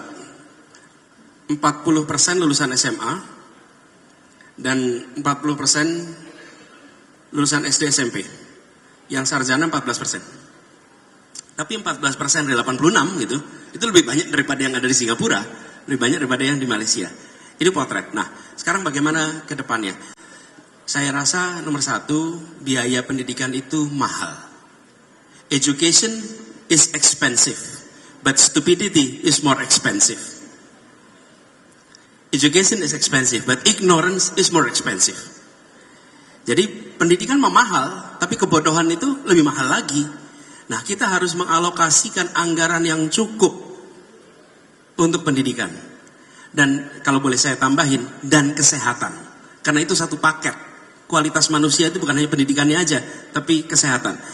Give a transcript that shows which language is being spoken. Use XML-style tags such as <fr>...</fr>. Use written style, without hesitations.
<id>40% lulusan SMA dan 40% lulusan SD SMP. Yang sarjana 14%. Tapi 14% dari 86 gitu, itu lebih banyak daripada yang ada di Singapura, lebih banyak daripada yang di Malaysia. Ini potret. Nah, sekarang bagaimana ke depannya? Saya rasa nomor satu, biaya pendidikan itu mahal.</id> <en>Education is expensive, but stupidity is more expensive. Education is expensive, but ignorance is more expensive.</en> <id>Jadi pendidikan mahal, tapi kebodohan itu lebih mahal lagi. Nah, kita harus mengalokasikan anggaran yang cukup untuk pendidikan. Dan kalau boleh saya tambahin, dan kesehatan. Karena itu satu paket. Kualitas manusia itu bukan hanya pendidikannya aja, tapi kesehatan.</id>